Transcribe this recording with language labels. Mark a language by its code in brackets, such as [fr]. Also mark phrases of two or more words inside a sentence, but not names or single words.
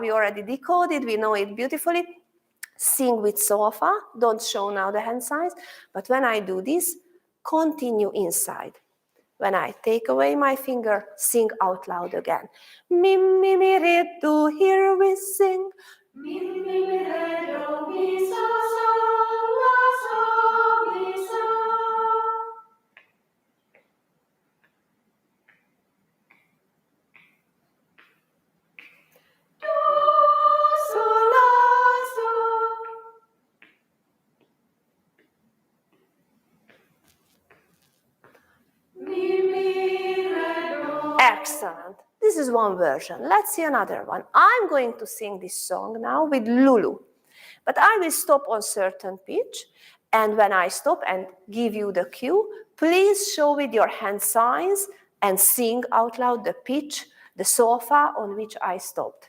[en] We already decoded, we know it beautifully. Sing with sofa, don't show now the hand signs, but when I do this, continue inside. When I take away my finger, sing out loud again. Mi, mi, mi, re, do, here we sing. Mi, mi, mi, re, do, mi, so, la, so, mi, so. Do, so, la, so. Excellent. This is one version. Let's see another one. I'm going to sing this song now with Lulu, but I will stop on certain pitch, and when I stop and give you the cue, please show with your hand signs and sing out loud the pitch, the sofa on which I stopped.